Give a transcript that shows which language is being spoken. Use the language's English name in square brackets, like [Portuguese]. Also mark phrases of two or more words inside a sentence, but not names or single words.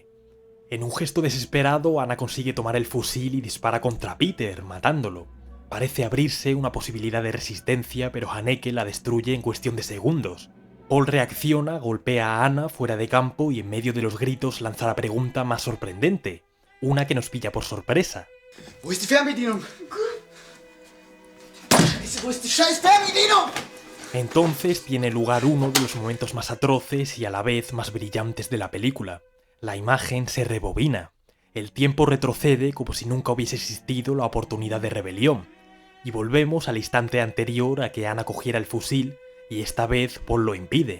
[Spanish] En un gesto desesperado, Anna consigue tomar el fusil y dispara contra Peter, matándolo. Parece abrirse una posibilidad de resistencia, pero Haneke la destruye en cuestión de segundos. Paul reacciona, golpea a Anna fuera de campo y en medio de los gritos lanza la pregunta más sorprendente, una que nos pilla por sorpresa. [German] Wo ist die Fernbedienung? Wo ist die scheiß Fernbedienung? [Spanish] Entonces tiene lugar uno de los momentos más atroces y a la vez más brillantes de la película. La imagen se rebobina. El tiempo retrocede como si nunca hubiese existido la oportunidad de rebelión. Y volvemos al instante anterior a que Anna cogiera el fusil y esta vez Paul lo impide.